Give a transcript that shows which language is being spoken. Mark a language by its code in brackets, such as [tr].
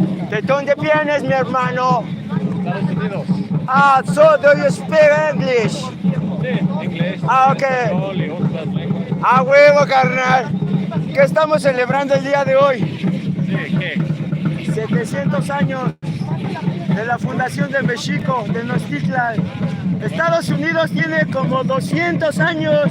[es] ¿De dónde vienes, mi hermano? Estados Unidos. [en] Ah, so do you speak English? [es] Sí, inglés. Ah, ok. Español y otras lenguas. A huevo, carnal. ¿Qué estamos celebrando el día de hoy? Sí, ¿qué? 700 años de la fundación de México, de Tenochtitlan. Estados Unidos tiene como 200 años.